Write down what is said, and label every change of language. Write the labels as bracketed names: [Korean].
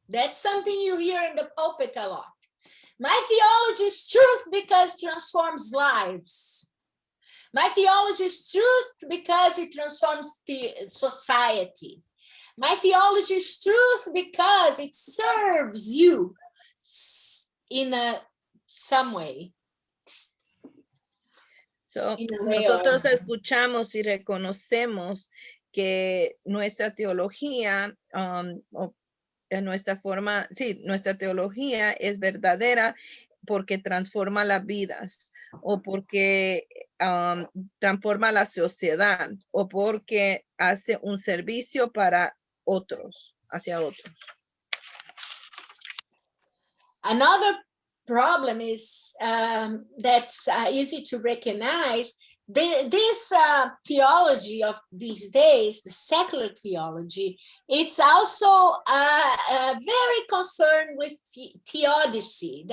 [English] That's something you hear in the pulpit a lot. My theology is truth because it transforms lives. My theology is truth because it transforms the society. My theology is truth because it serves you in some way. [Spanish] So, nosotros escuchamos y reconocemos que nuestra teología, nuestra teología es verdadera porque transforma las vidas o porque transforma la sociedad o porque hace un servicio para otros, hacia otros. [English] Another problem is that's easy to recognize. This theology of these days, the secular theology, it's also very concerned with theodicy.